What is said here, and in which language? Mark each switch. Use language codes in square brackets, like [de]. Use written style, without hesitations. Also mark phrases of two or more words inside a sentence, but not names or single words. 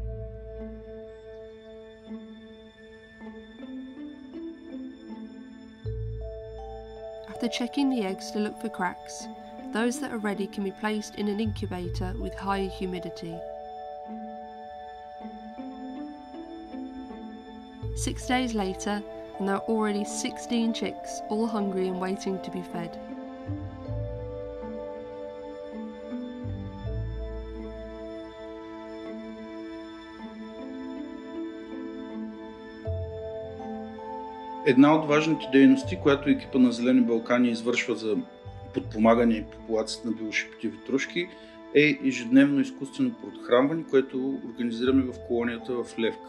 [en] After checking the eggs to look for cracks, those that are ready can be placed in an incubator with high humidity. 6 days later, and there are already 16 chicks, all hungry and waiting to be fed. [bg] Една от важните дейности, която екипа на Зелени Балкани извършва за подпомагане популацията на белошипите ветрушки, е ежедневно изкуствено подхранване, което организираме в колонията в Левка.